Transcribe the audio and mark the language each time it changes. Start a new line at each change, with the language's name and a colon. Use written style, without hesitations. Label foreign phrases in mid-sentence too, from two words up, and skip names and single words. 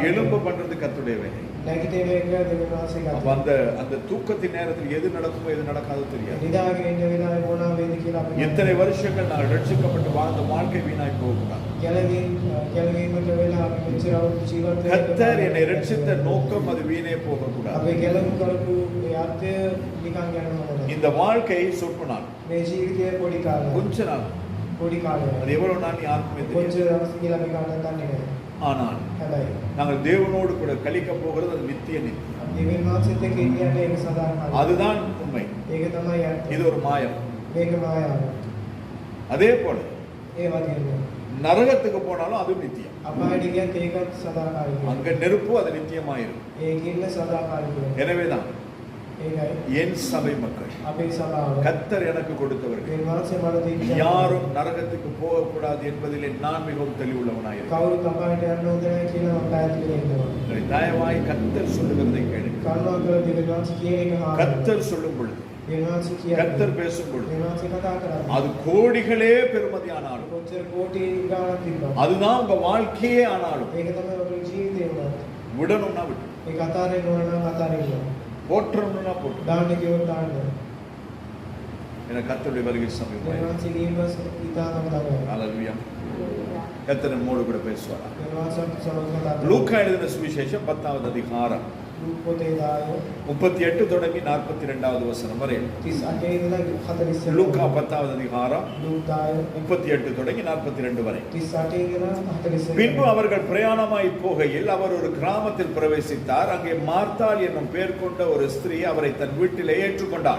Tamil: எழும்ப பண்றது கர்த்தருடைய வேலை.
Sinhala: නැගිටින එක දෙවියන් වහන්සේ
Tamil: அப்ப
Sinhala: ගන්නවා.
Tamil: அந்த தூக்கத்தின் நேரத்தில் எது நடக்குமோ எது நடக்காதோ தெரியாது.
Sinhala: නිදාගෙන ඉන්න වෙලාවේ මොනවා වෙයිද කියලා අපි
Tamil: எத்தனை வருஷங்கள் நான் ரட்சிக்கப்பட்டு வாழ்ந்த வாழ்க்கை வீணாய் போகக்கூடாது.
Sinhala: ගැලවීමට වෙලා අපි මෙච්චර අවුරුදු ජීවත් වෙන්න
Tamil: கர்த்தர் என்னை ரட்சித்த நோக்கம் அது வீணே போகக்கூடாது.
Sinhala: අපි ගැලවුම් කරපු ඒ අර්ථය නිකන් යනවා නේද?
Tamil: இந்த வாழ்க்கை சொற்ப நாள்,
Sinhala: මේ ජීවිතය පොඩි කාලයක්.
Tamil: கொஞ்ச நாள்,
Sinhala: පොඩි කාලයක්.
Tamil: அது எவ்வளவு நாள் யாருக்குமே தெரியாது.
Sinhala: කොච්චර දවස් කියලා අපි කාටවත් දන්නේ නැහැ.
Tamil: ஆனால்
Sinhala: හැබැයි
Tamil: நாங்கள் தேவனோடு கூட கழிக்க போகிறது அது நித்திய நித்தியம்.
Sinhala: දෙවියන් වහන්සේත් එක්ක ඉන්නේ ඒක සදාකාලික.
Tamil: அதுதான் உண்மை.
Sinhala: ඒක තමයි අර්ථය.
Tamil: இது ஒரு மாயம்.
Sinhala: මේක මායාව.
Tamil: அதே போல
Sinhala: ඒ වගේම
Tamil: நரகத்துக்கு போனாலும் அது நித்தியம்.
Sinhala: අපායට ගියත් ඒකත් සදාකාලිකයි.
Tamil: அங்க நெருப்பு அது நித்தியமாயிரும்.
Sinhala: ඒකින්න සදාකාලිකයි.
Tamil: எனவேதான்
Sinhala: ඒකයි
Tamil: என் சபை மக்கள்,
Sinhala: අපේ සභාව
Tamil: கர்த்தர் எனக்கு கொடுத்தவர்கள்
Sinhala: දෙවියන් වහන්සේ මට දීච්ච
Tamil: யாரும் நரகத்துக்கு போகக்கூடாது என்பதிலே நான் மிகவும் தெளிவுள்ளவனாயிருக்கிறேன்.
Sinhala: කවුරුත් අපායට යන්න හොඳ නැහැ කියලා මම පැහැදිලි කරනවා.
Tamil: தயவாய் கர்த்தர் சொல்லுகிறதை கேளுங்கள்.
Sinhala: කරුණාකර දෙවියන් වහන්සේ කියන එක අහන්න.
Tamil: கர்த்தர் சொல்லும் பொழுது,
Sinhala: දෙවියන් වහන්සේ කියන්නේ
Tamil: கர்த்தர் பேசும் பொழுது
Sinhala: දෙවියන් වහන්සේ කතා කරන්නේ
Tamil: அது கோடிகளே பெருமதியானாலும்,
Sinhala: කොච්චර කෝටි ගාණක් තිබ්බා.
Tamil: அதுதான் உங்க வாழ்க்கையே ஆனாலும்
Sinhala: ඒක තමයි ඔබේ ජීවිතේ උනත්.
Tamil: விடணும்னா விட்டு,
Sinhala: ඒක අතාරින්න ඕන නම් අතාරින්න.
Tamil: போற்றணும்னா போட்டு.
Sinhala: දාන්න කිව්වොත් දාන්න.
Tamil: என கர்த்தருடைய வருகை
Sinhala: දෙවියන්
Tamil: சமீபம்.
Sinhala: වහන්සේ දීපස් ඉතාලම තමයි.
Tamil: ஹalleluya. கர்த்தர் நம்மோடு கூட பேசுவார்.
Sinhala: දෙවියන් වහන්සේ සමග කතා කරනවා.
Tamil: லூக்கா எழுதின சுவிசேஷம் 10வது அதிகாரம்
Sinhala: ලූක් පොතේ 10
Tamil: 38 தொடங்கி 42வது வசனம் வரை.
Sinhala: 38 ඉඳලා 40
Tamil: லூக்கா 10வது அதிகாரம்
Sinhala: ලූක් 10
Tamil: 38 தொடங்கி 42 வரை.
Sinhala: 38 ඉඳලා 40
Tamil: பின்பு அவர்கள் பிரயாணமாய் போகையில் அவர் ஒரு கிராமத்தில் பிரவேசித்தார். அங்கே மார்த்தாள் என்னும் பெயர் கொண்ட ஒரு ஸ்திரீ அவரை தன் வீட்டிலே ஏற்றுக்கொண்டாள்.